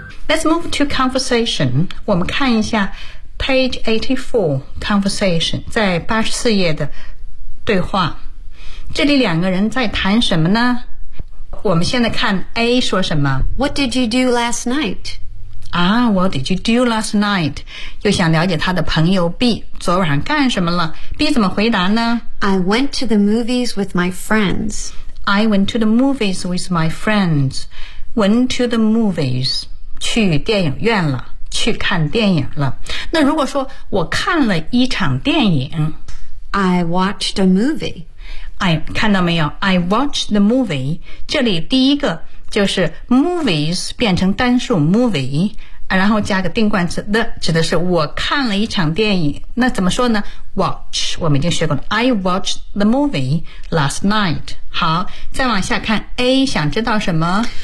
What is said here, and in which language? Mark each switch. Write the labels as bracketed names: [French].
[English] Let's move to conversation. [Chinese] 我们看一下 [English] page 84 conversation [Chinese] 在84页的对话。这里两个人在谈什么呢？我们现在看 A 说什么。 [English] What did you do last night? Ah, what did you do last night? [Chinese] 又想了解他的朋友 B 昨晚干什么了 B 怎么回答呢 [English] I went to the movies with my friends. I went to the movies with my friends. Went to the movies. [Chinese] 去电影院了去看电影了那如果说我看了一场电影 [English] I watched a movie. [Chinese] 看到没有 [English] I watched the movie. [Chinese] 这里第一个就是 movies 变成单数 movie 然后加个定冠词 the 指的是我看了一场电影那怎么说呢 watch 我们已经学过了 [English] I watched the movie last night [Chinese] 好再往下看 A 想知道什么